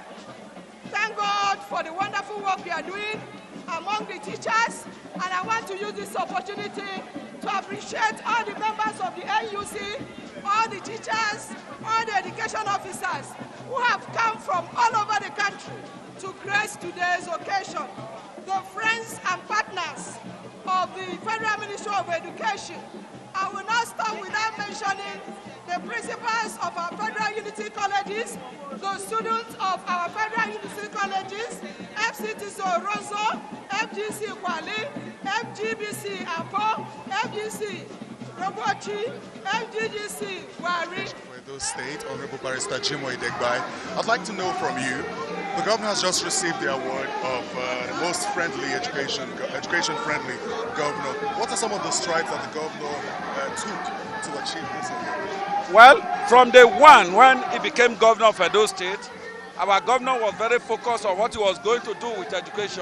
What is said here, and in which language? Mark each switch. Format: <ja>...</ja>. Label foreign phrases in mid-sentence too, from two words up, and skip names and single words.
<en>Thank God for the wonderful work you are doing among the teachers, and I want to use this opportunity to appreciate all the members of the NUC, all the teachers, all the education officers who have come from all over the country to grace today's occasion. The friends and partners of the Federal Ministry of Education. I will not stop without mentioning the principals of our Federal Unity Colleges, the students of our Federal Unity Colleges, FCTC Orozo, FGC Kwali, FGBC Apo, FGC Robochi, FGGC Wari. For those state, Honorable Barrister Jimoh Idegbai, I'd like to know from you, the governor has just received the award of the most friendly education-friendly governor. What are some of the strides that the governor took to achieve this award? Well, from day one, when he became governor of Edo State, our governor was very focused on what he was going to do with education.</en>